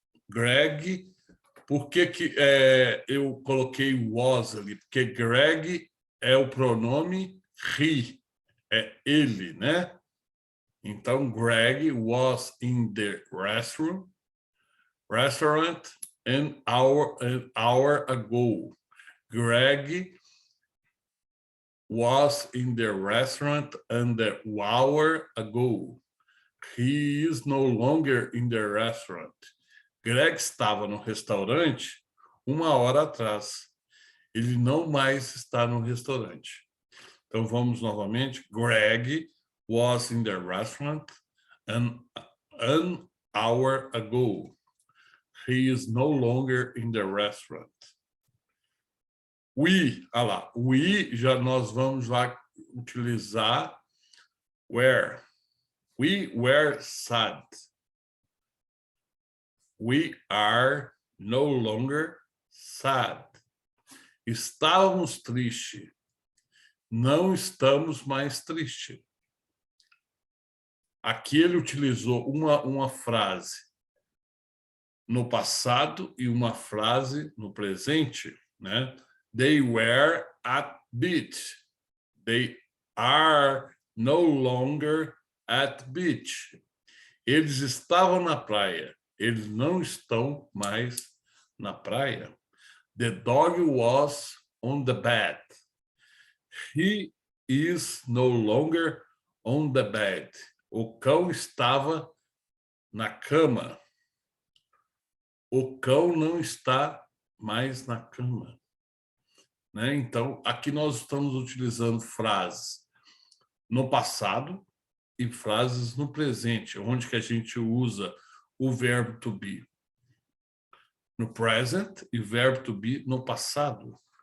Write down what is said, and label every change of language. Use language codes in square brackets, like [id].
[pt] Greg, por que eu coloquei was ali? Porque Greg é o pronome he, é ele, né? [en] Então, Greg was in the restaurant an hour ago. Greg was in the restaurant an hour ago. He is no longer in the restaurant. [pt] Greg estava no restaurante 1 hora atrás. Ele não mais está no restaurante. Então, vamos novamente. [en] Greg was in the restaurant an hour ago. He is no longer in the restaurant. [pt] We, já nós vamos lá utilizar were. [en] We were sad. We are no longer sad. [pt] Estávamos tristes. Não estamos mais tristes. Aqui ele utilizou uma frase no passado e uma frase no presente, né? [en] They were at beach. They are no longer at beach. [pt] Eles estavam na praia. Eles não estão mais na praia. [en] The dog was on the bed. He is no longer on the bed. [pt] O cão estava na cama. O cão não está mais na cama. Né? Então, aqui nós estamos utilizando frases no passado e frases no presente, onde que a gente usa o verbo to be no present e o verbo to be no passado.